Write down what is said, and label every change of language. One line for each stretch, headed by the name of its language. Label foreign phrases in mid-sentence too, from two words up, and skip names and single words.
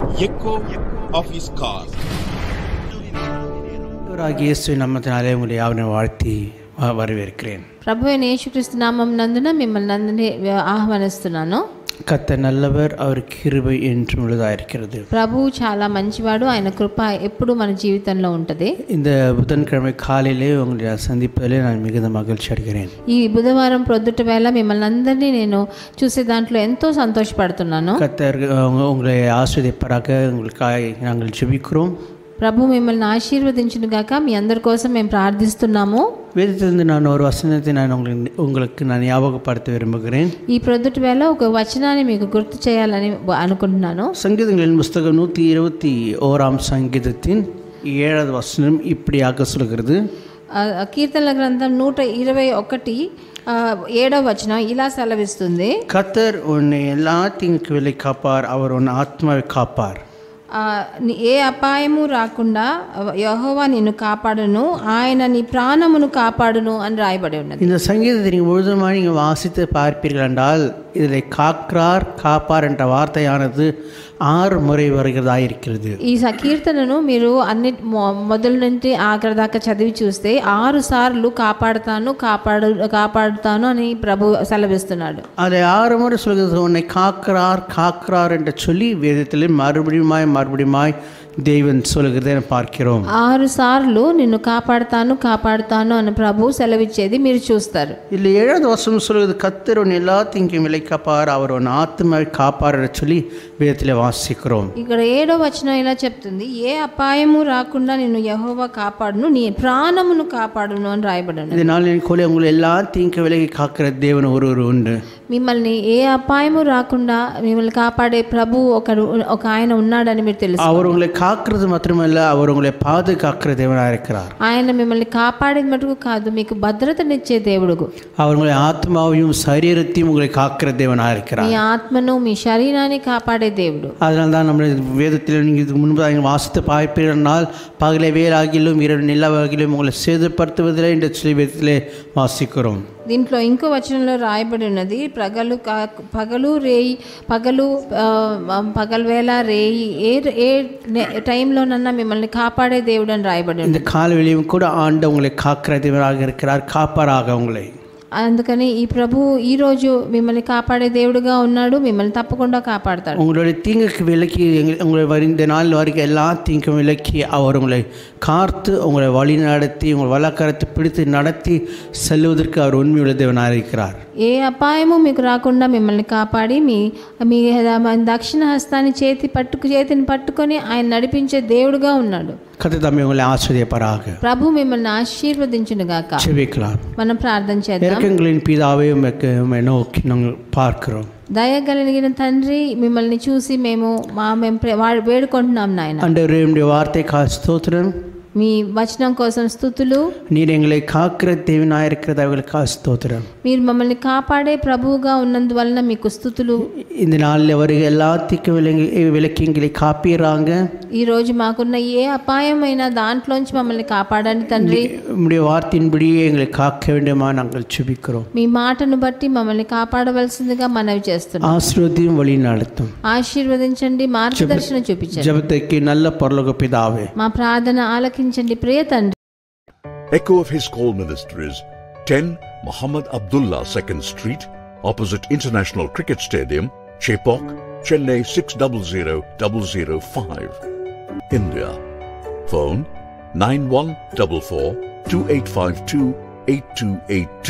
English: echo of his call.
Tamil: இயேசுவின் நாமத்தினாலே உங்களை யாவரையும் வாழ்த்தி வரவேற்கிறேன்.
Telugu: ప్రభువైన యేసుక్రీస్తు నామం నందున మిమ్మల్ని అందరినీ ఆహ్వానిస్తున్నాను.
Tamil: கர்த்தர் நல்லவர், அவர் கிருபை என்றும் உள்ளதாயிருக்கிறது.
Telugu: ప్రభువు చాలా మంచివాడు, ఆయన కృప ఎప్పుడు మన జీవితంలో ఉంటది.
Tamil: இந்த புதன்கிழமை காலையிலே உங்களை சந்திப்பதிலே நான் மிகுந்த மகிழ்ச்சி அடைகிறேன்.
Telugu: ఈ బుధవారం ప్రొద్దుట వేళ మిమ్మల్ని అందరినీ నేను చూసే దాంట్లో ఎంతో సంతోషపడుతున్నాను.
Tamil: கர்த்தர் உங்களை ஆசீர்வதிப்பாராக. உங்களுக்காக நாங்கள் ஜெபிக்கிறோம்.
Telugu: ప్రభు మిమ్మల్ని ఆశీర్వదించును గాక. మీ అందరి కోసం మేము ప్రార్థిస్తున్నాము.
Tamil: வேதத்திலிருந்து நான் ஒரு வசனத்தை உங்களுக்கு ஞாபகப்படுத்த விரும்புகிறேன்.
Telugu: ఈ ప్రొద్దుట వేళ ఒక వచనాన్ని మీకు గుర్తు చేయాలని అనుకుంటున్నాను.
Tamil: சங்கீதங்களின் புஸ்தகம் 121 சங்கீதத்தின் 7வது வசனம் இப்படியாக சொல்கிறது.
Telugu: కీర్తనల గ్రంథం 121 7వ వచనం ఇలా సెలవిస్తుంది.
Tamil: கர்த்தர் உன்னை எல்லா தீங்குக்கு விலை காப்பார், அவர் உன் ஆத்மாவை காப்பார்.
Telugu: ఏ అపాయము రాకుండా యెహోవా నిన్ను కాపాడును, ఆయన నీ ప్రాణమును కాపాడును అని రాయబడి ఉన్నది.
Tamil: இந்த சங்கீதத்தை நீங்கள் முழுதுமாக நீங்கள் வாசித்து பார்ப்பீர்கள் என்றால் இதில் காக்கிறார் காப்பார் என்ற வார்த்தையானது 6 முறை வருகிறதாயிருக்கிறது.
Telugu: ఈ కీర్తనను మీరు అన్ని మొదలు నుండి ఆఖరి దాకా చదివి చూస్తే 6 సార్లు కాపాడుతాను అని ప్రభు సెలవిస్తున్నాడు.
Tamil: அதை 6 முறை சொல்கிறது. உன்னை காக்கிறார் என்று சொல்லி வேதத்தில் மறுபடியுமாய் தேவன் சொல்கிறதை பார்க்கிறோம்.
Telugu: 6 సార్లు నిన్ను కాపాడుతాను అని ప్రభు సెలవిచ్చేది మీరు చూస్తారు.
Tamil: இல்லை 7வது வசனம் சொல்கிறது. கர்த்தர் உன் எல்லா தீங்கும் விலை காப்பார், அவர் உன் ஆத்மாவை காப்பார் என்று சொல்லி வேதத்தில் வாசிக்கிறோம்.
Telugu: ఇక్కడ 7వ వచనం ఇలా చెప్తుంది. ఏ అపాయము రాకుండా నిన్ను యెహోవా కాపాడును, నీ ప్రాణమును కాపాడును అని రాయబడి ఉన్నది.
Tamil: இதனால் உங்களை எல்லா தீங்கு விலகி காக்கிற தேவன் ஒருவர் உண்டு.
Telugu: మిమ్మల్ని ఏ అపాయము రాకుండా మిమ్మల్ని కాపాడే ప్రభు ఒక ఆయన ఉన్నాడని మీరు తెలుసు.
Tamil: அவர் உங்களை காக்கிறது மாத்திரமல்ல, அவர் உங்களை பாதுகாக்கிற தேவனாக இருக்கிறார்.
Telugu: ఆయన మిమ్మల్ని కాపాడేది మటుకు కాదు, మీకు భద్రతనిచ్చే దేవుడు.
Tamil: அவர் உங்களை ஆத்மாவையும் சரீரத்தையும் உங்களை காக்கிற தேவனாக இருக்கிறார்.
Telugu: మీ ఆత్మను మీ శరీరాన్ని కాపాడే దేవుడు.
Tamil: அதனால தான் நம்ம வேதத்தில் நீங்கள் இதுக்கு முன்பு வாசித்து பார்ப்பீர்கள். பகலை வேலாகிலும் இரவு நிலவாகிலும் உங்களை சேதப்படுத்துவதில்லை என்று சொல்லி வேதத்திலே வாசிக்கிறோம்.
Telugu: దీంట్లో ఇంకో వచనంలో రాయబడి ఉన్నది. పగలవేళ రేయి ఏ టైంలోనన్నా మిమ్మల్ని కాపాడే దేవుడు అని రాయబడి ఉంది.
Tamil: இந்த காலவெளியும் கூட ஆண்டு உங்களை காக்கிற தேவனாக இருக்கிறார், காப்பாராக உங்களை.
Telugu: అందుకని ఈ ప్రభు ఈరోజు మిమ్మల్ని కాపాడే దేవుడుగా ఉన్నాడు, మిమ్మల్ని తప్పకుండా కాపాడతాడు.
Tamil: உங்களுடைய தீங்குக்கு விலக்கி உங்களை இந்த நாள் வரைக்கும் எல்லா தீங்கும் விலக்கி அவர் உங்களை காத்து உங்களை வழி நடத்தி உங்கள் வழக்கரத்தை பிடித்து நடத்தி செல்வதற்கு அவர் உண்மையுள்ள தேவனாக இருக்கிறார்.
Telugu: ఏ అపాయము మీకు రాకుండా మిమ్మల్ని కాపాడి మీ దక్షిణ హస్తాన్ని చేతిని పట్టుకొని ఆయన నడిపించే దేవుడుగా ఉన్నాడు.
Tamil: கர்த்தர் தம்மை உங்களை ஆசீர்வதிப்பாராக.
Telugu: ప్రభు మిమ్మల్ని ఆశీర్వదించును గాక.
Tamil: ஜெபிக்கலாம்.
Telugu: మనం ప్రార్థన చేద్దాం.
Tamil: இரக்கங்களின் பிதாவே உம்மை நோக்கி நாங்கள் பார்க்கிறோம்.
Telugu: దయగలిగిన తండ్రి, మిమ్మల్ని చూసి మేము వేడుకుంటున్నాం నాయన.
Tamil: ஆண்டவரே, உம்முடைய வார்த்தைக்காக ஸ்தோத்திரம்.
Telugu: మీ వచనం కోసం స్తుతులు.
Tamil: நீர் எங்களை காக்கிற தேவனாக இருக்கிறது அவர்களுக்காக ஸ்தோத்திரம்.
Telugu: మీరు మమ్మల్ని కాపాడే ప్రభువుగా ఉన్నందువలన మీకు స్తుతులు.
Tamil: இந்த நாளில் வருகிற எல்லா தீங்கு விலக்கி எங்களை காப்பீராங்க.
Telugu: ఈ రోజు మాకున్న ఏ అపాయమైన దాంట్లోంచి మమ్మల్ని కాపాడండి తండ్రి.
Tamil: உம்முடைய வார்த்தையின்படியே எங்களை காக்க வேண்டுமா நாங்கள் ஜெபிக்கிறோம்.
Telugu: మీ మాటను బట్టి మమ్మల్ని కాపాడవలసిందిగా మనవి చేస్తున్నాం.
Tamil: ஆசீர்வதியும் வழி நடத்தும்.
Telugu: ఆశీర్వదించండి, మార్గదర్శనం చూపించండి.
Tamil: ஜெபத்துக்கு நல்ல பரலோக பிதாவே,
Telugu: మా ప్రార్థన ఆలకించండి ప్రియ తండ్రి.
English: Echo of His Call Ministries, 10 Muhammad Abdullah 2nd Street, opposite International Cricket Stadium, Chepauk, Chennai 600005, India. Phone 914428528282.